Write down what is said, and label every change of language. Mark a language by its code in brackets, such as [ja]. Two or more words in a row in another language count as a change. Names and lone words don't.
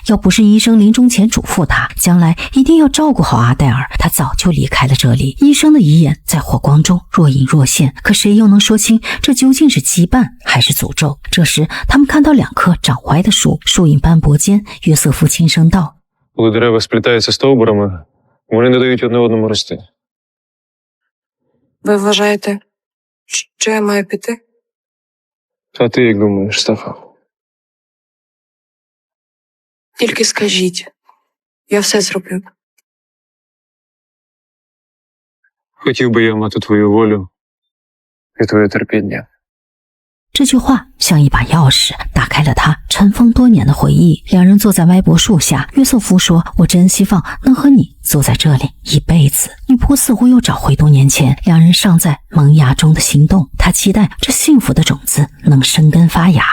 [zh] 要不是医生临终前嘱咐他，将来一定要照顾好阿黛尔，他早就离开了这里。医生的遗言在火光中若隐若现，可谁又能说清这究竟是羁绊还是诅咒？这时，他们看到2棵长歪的树，树影斑驳间，约瑟夫轻声道 [uk] ：“Коли дерева сплітаються стовбурами, вони не дають одне одному рости. Ви вважаєте, що я маю піти? А ти як думаєш, Стефа? Тільки скажіть. Я все зроблю. Хотів би я мати твою волю і твоє терпіння.” [zh] 这句话像一把钥匙，打开了他尘封多年的回忆。2人坐在歪脖树下，约瑟夫说：“我真希望能和你坐在这里一辈子。” 女仆似乎又找回多年前2人尚在萌芽中的心动，她期待这幸福的种子能生根发芽。